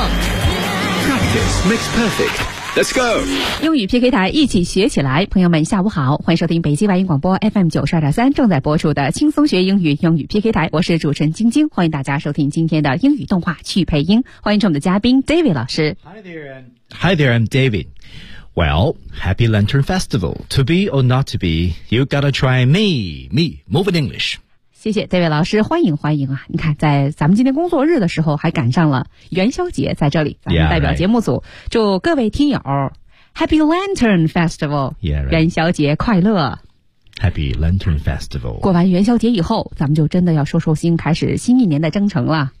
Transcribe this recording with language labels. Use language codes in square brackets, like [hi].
[en] Practice makes perfect. Let's go! [zh] 英语 PK 台一起学起来，朋友们下午好，欢迎收听北京外语广播 FM92.3 正在播出的轻松学英语英语 PK 台，我是主持人晶晶，欢迎大家收听今天的英语动画去配音，欢迎我们的嘉宾 David 老师。 [en] Hi there, I'm David. Well, happy Lantern Festival. To be or not to be, you gotta try me, move in English. [zh] 谢谢这位老师，欢迎欢迎啊，你看在咱们今天工作日的时候还赶上了元宵节，在这里咱们代表节目组 [en] yeah,、right. [zh] 祝各位听友 Happy Lantern Festival [en] yeah,、right. [zh] 元宵节快乐。 [en] Happy Lantern Festival。 [zh] 过完元宵节以后，咱们就真的要收收心，开始新一年的征程了。